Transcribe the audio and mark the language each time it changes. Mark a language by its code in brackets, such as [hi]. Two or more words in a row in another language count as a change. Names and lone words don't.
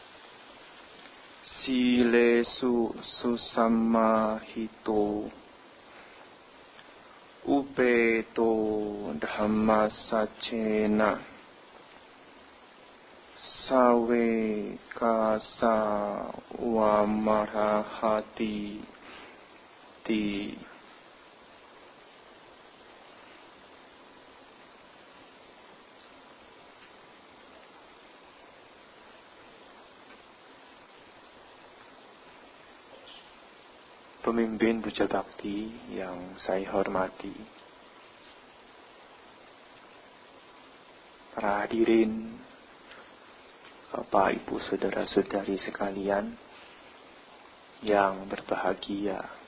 [pi] silesu susamahito upeto dhammasacena sawe kasa wamarahati ti. [id] Pemimpin Puja Bakti yang saya hormati, para hadirin, Bapak, Ibu, Saudara-saudari sekalian yang berbahagia.